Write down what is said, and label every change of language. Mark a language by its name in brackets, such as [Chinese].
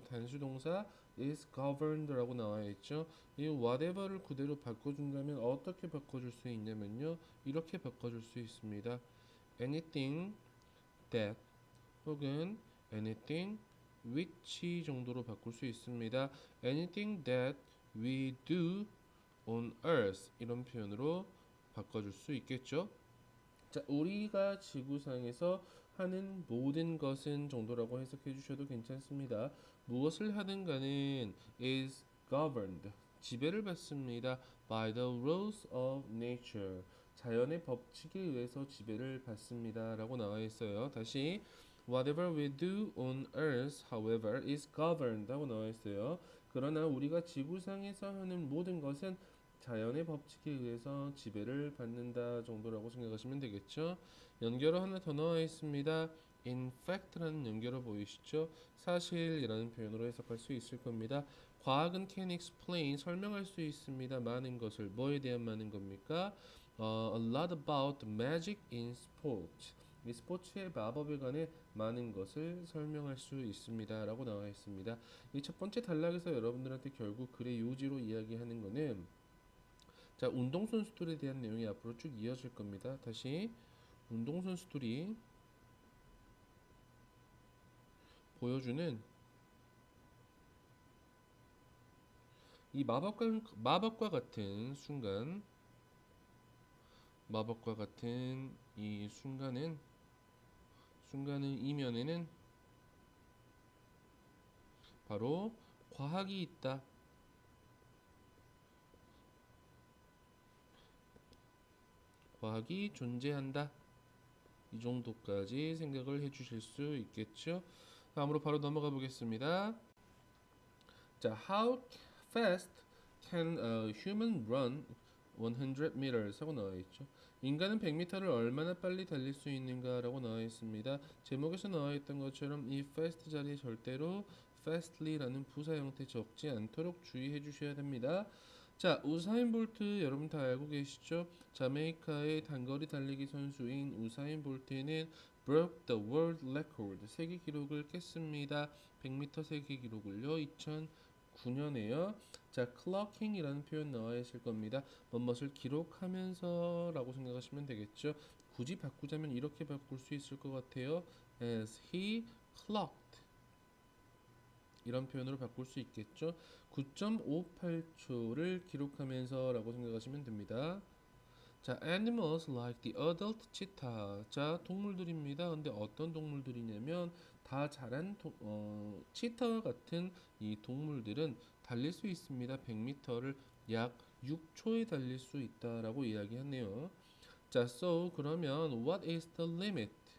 [Korean] 단수 동사 [English] is governed [Korean] 라고 나와 있죠. 이 whatever를 그대로 바꿔준다면 어떻게 바꿔줄 수 있냐면요. 이렇게 바꿔줄 수 있습니다. [English] anything that [Korean] 혹은 [English] anything which [Korean] 정도로 바꿀 수 있습니다. [English] anything that we do on earth [Korean] 이런 표현으로 바꿔줄 수 있겠죠. 자, 우리가 지구상에서 하는 모든 것은 정도라고 해석해 주셔도 괜찮습니다. 무엇을 하든 간에 [English] is governed [Korean] 지배를 받습니다. [English] by the rules of nature [Korean] 자연의 법칙에 의해서 지배를 받습니다. 라고 나와 있어요. 다시 [English] whatever we do on earth however is governed [Korean] 하고 나와 있어요. 그러나 우리가 지구상에서 하는 모든 것은 자연의 법칙에 의해서 지배를 받는다 정도라고 생각하시면 되겠죠. 연결어 하나 더 나와 있습니다. [English] In fact [Korean] 라는 연결어 보이시죠? 사실이라는 표현으로 해석할 수 있을 겁니다. 과학은 [English] can explain [Korean] 설명할 수 있습니다. 많은 것을 뭐에 대한 많은 겁니까? [English] A lot about magic in sport. [Korean] 이 스포츠의 마법에 관해 많은 것을 설명할 수 있습니다. 라고 나와 있습니다. 이 첫 번째 단락에서 여러분들한테 결국 글의 요지로 이야기하는 거는 자, 운동선수들에 대한 내용이 앞으로 쭉 이어질 겁니다. 다시 운동선수들이 보여주는 이 마법과 같은 순간, 마법과 같은 이 순간은 이면에는 바로 과학이 있다. 과학이 존재한다. 이 정도까지 생각을 해주실 수 있겠죠. 다음으로 바로 넘어가 보겠습니다. [English] 자, how fast can a human run 100 meters [Korean] 하고 나와 있죠. 인간은 100m를 얼마나 빨리 달릴 수 있는가라고 나와 있습니다. 제목에서 나와 있던 것처럼 이 fast 자리에 절대로 fastly라는 부사 형태 적지 않도록 주의해 주셔야 됩니다. 자, 우사인 볼트 여러분 다 알고 계시죠? 자메이카의 단거리 달리기 선수인 우사인 볼트는 [English] broke the world record [Korean] 세계 기록을 깼습니다. 100m 세계 기록을요. 19년에요. 자, clocking이라는 표현 나와 있을 겁니다. 뭐뭇을 기록하면서 라고 생각하시면 되겠죠. 굳이 바꾸자면 이렇게 바꿀 수 있을 것 같아요. [English] As he clocked [Korean] 이런 표현으로 바꿀 수 있겠죠. 9.58초를 기록하면서 라고 생각하시면 됩니다. [English] 자, animals like the adult cheetah. [Korean] 자, 동물들입니다. 근데 어떤 동물들이냐면 다 자란 치타 같은 이 동물들은 달릴 수 있습니다. 100m를 약 6초에 달릴 수 있다라고 이야기하네요. [English] 자, so [Korean] 그러면 [English] what is the limit?